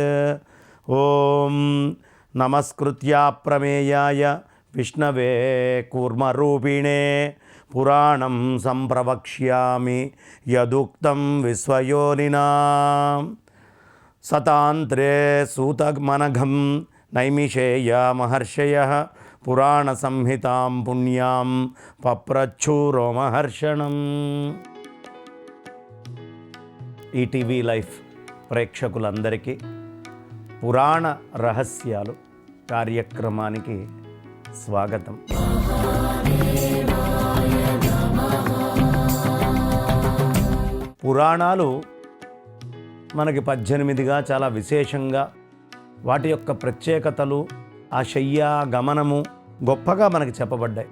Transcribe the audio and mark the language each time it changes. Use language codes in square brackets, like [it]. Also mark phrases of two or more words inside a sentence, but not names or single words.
[sa] ओम नमस्कृत्या प्रमेयाय विष्णवे कूर्मरूपिणे पुराणं संप्रवक्ष्यामि यदुक्तं विश्वयोनिना। सतान्त्रे सूतमनघं नैमिषेय महर्षयः पुराणसंहितां पुण्यां पप्रच्छुरोमहर्षणम्। [te] ఈటీవీ లైఫ్ ప్రేక్షకులందరికీ పురాణ రహస్యాలు కార్యక్రమానికి స్వాగతం. పురాణాలు మనకి 18గా చాలా విశేషంగా వాటి యొక్క ప్రత్యేకతలు ఆ శయ్యా గమనము గొప్పగా మనకి చెప్పబడ్డాయి.